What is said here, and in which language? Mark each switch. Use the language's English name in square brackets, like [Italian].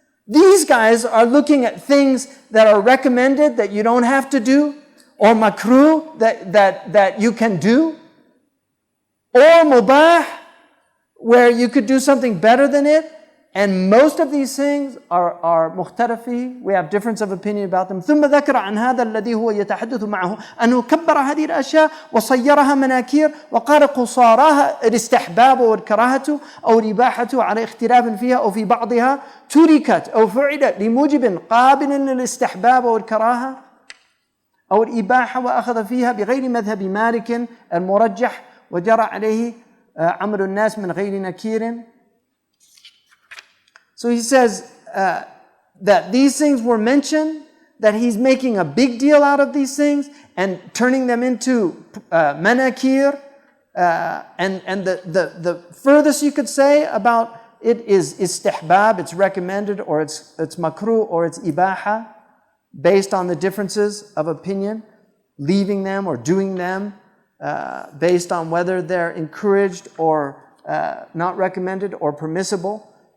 [English] These guys are looking at things that are recommended that you don't have to do, or makruh that you can do, or mubah where you could do something better than it. And most of these things are مختلفي. We have difference of opinion about them. [Arabic] ثم ذكر عن هذا الذي هو يتحدث معه أنه كبر هذه الأشياء وصيرها مناكير وقال قصاراها الاستحباب والكراهة أو الإباحة على اختلاف فيها أو في بعضها تركت أو فعلت لموجب قابل للاستحباب والكراهة أو الإباحة وأخذ فيها بغير مذهب مالك المرجح وجرى عليه عمل الناس من غير نكير. [English] So he says that these things were mentioned, that he's making a big deal out of these things and turning them into manakir. And the furthest you could say about it is istihbab, it's recommended, or it's makruh, or it's ibaha, based on the differences of opinion, leaving them or doing them, based on whether they're encouraged or not recommended or permissible.